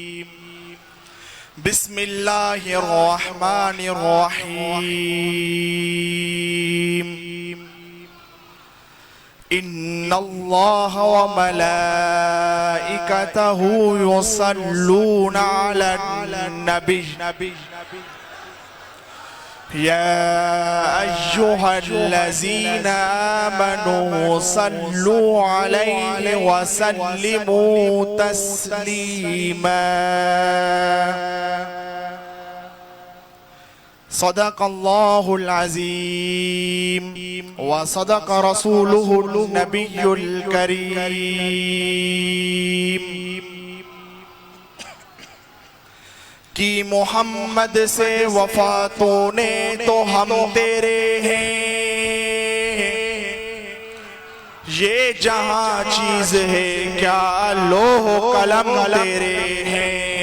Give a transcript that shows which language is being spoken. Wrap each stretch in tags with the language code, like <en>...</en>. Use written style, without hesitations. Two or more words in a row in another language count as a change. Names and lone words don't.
<ar>بسم الله الرحمن الرحيم. إن الله وملائكته يصلون على النبي يا أيها الذين آمنوا صلوا عليه وسلموا تسليما. صدق الله العظيم وصدق رسوله النبي الكريم.</ar> <hi>कि मोहम्मद से वफा तूने तो हम तेरे हैं, ये जहां चीज है क्या लोह कलम तेरे हैं।</hi>